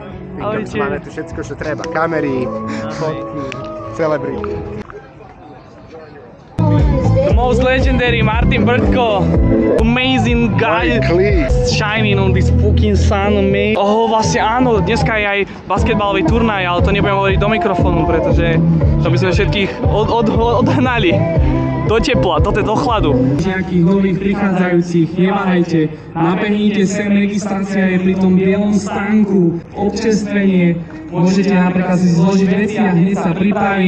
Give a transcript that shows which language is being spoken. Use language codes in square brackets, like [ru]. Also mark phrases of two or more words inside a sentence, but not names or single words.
[sk] Máme tu všetko, čo treba. Kamery, fotky, celebrity. [en] The most legendary Martin Brtko. Amazing guy. Shining on this fucking sun, man. [sk] Vlastne áno, dneska je aj basketbalový turnaj, ale to nebudem hovoriť do mikrofónu, pretože to by sme všetkých odhnali do tepla, do chladu. Nejakých nových prichádzajúcich, neváhajte, nabehnite sem, registrácia je pri tom bielom stánku, občerstvenie, môžete napríklad si zložiť veci a hneď sa pripraviť.